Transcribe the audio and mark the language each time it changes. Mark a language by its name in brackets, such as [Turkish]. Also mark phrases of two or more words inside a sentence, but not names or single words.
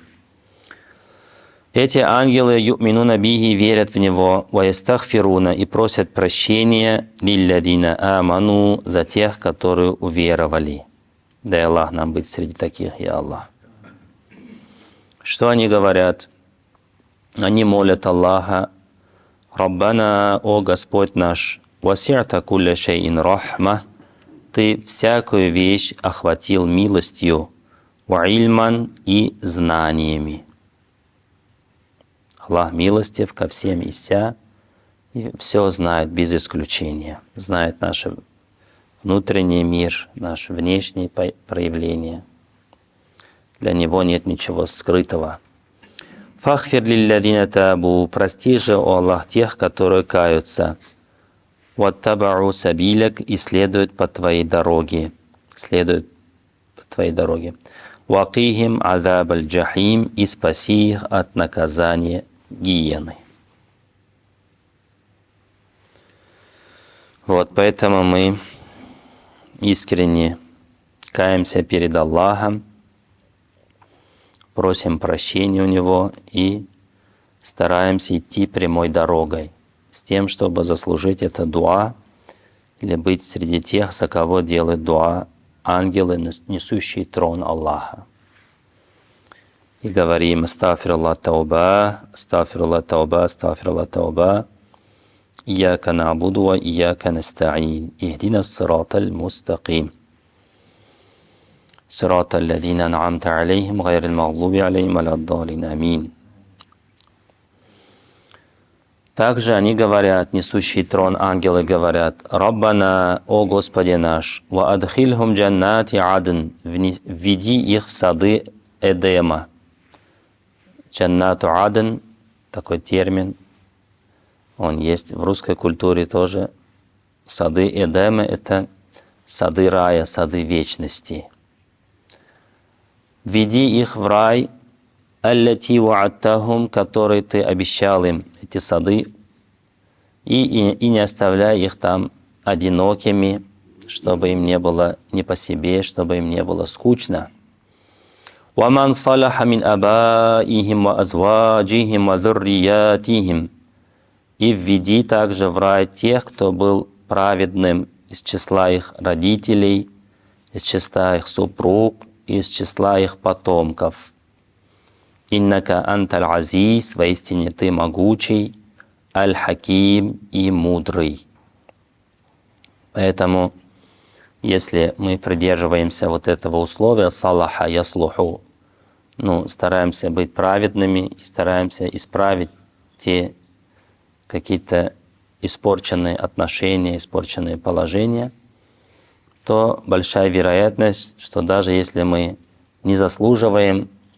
[Russian] Эти ангелы [Arabic] يؤمنون به, [Russian] верят в Него, [Arabic] ويستغفرون, [Russian] и просят прощения [Arabic] للذين آمنوا, [Russian] за тех, которые уверовали. Дай Аллах нам быть среди таких, [Arabic] يا الله. [Russian] Что они говорят? Они молят Аллаха: Раббана, о Господь наш, [Arabic] وسعت كل شيء رحمة, [Russian] Ты всякую вещь охватил милостью, [Arabic] وعلما, [Russian] и знаниями. Аллах милостив ко всем и вся, и все знает без исключения. Знает наш внутренний мир, наше внешнее проявление. Для Него нет ничего скрытого. [Arabic] فاغفر للذين تابوا, [Russian] прости же, о Аллах, тех, которые каются. [Arabic] واتبعوا سبيلك, [Russian] и следуют по Твоей дороге. Следуют по Твоей дороге. [Arabic] وقهم عذاب الجحيم, [Russian] и спаси их от наказания гиены. Вот поэтому мы искренне каемся перед Аллахом, просим прощения у Него и стараемся идти прямой дорогой с тем, чтобы заслужить это дуа или быть среди тех, за кого делают дуа ангелы, несущие трон Аллаха. И говорим: [Arabic] أستغفر الله توبة، أستغفر الله توبة، أستغفر الله توبة، إياك نعبد وإياك نستعين، اهدنا الصراط المستقيم، صراط الذين أنعمت عليهم، غير المغضوب عليهم ولا الضالين، آمين. [Russian] Также они говорят, несущие трон ангелы говорят: Раббана, о Господи наш, [Arabic] وأدخلهم جنات عدن, [Russian] введи их в сады Эдема. [Arabic] جنات عدن, [Russian] такой термин, он есть в русской культуре тоже. Сады Эдема — это сады рая, сады вечности. Введи их в рай, [Arabic] التي وعدتهم, [Russian] который Ты обещал им, эти сады, и не оставляй их там одинокими, чтобы им не было не по себе, чтобы им не было скучно. [Arabic] وَمَنْ صَلَحَ مِنْ أَبَائِهِمْ وَأَزْوَاجِهِمْ وَذُرِّيَّاتِهِمْ, [Russian] и введи также в рай тех, кто был праведным из числа их родителей, из числа их супруг, из числа их потомков. [Arabic] «إنك أنت العزيز», [Russian] воистине Ты могучий, аль-хаким, и мудрый. Поэтому Если мы придерживаемся вот этого условия [Arabic] «صلح يصلح», [Russian] стараемся быть праведными и стараемся исправить те какие-то испорченные отношения, испорченные положения, то большая вероятность, что даже если мы не заслуживаем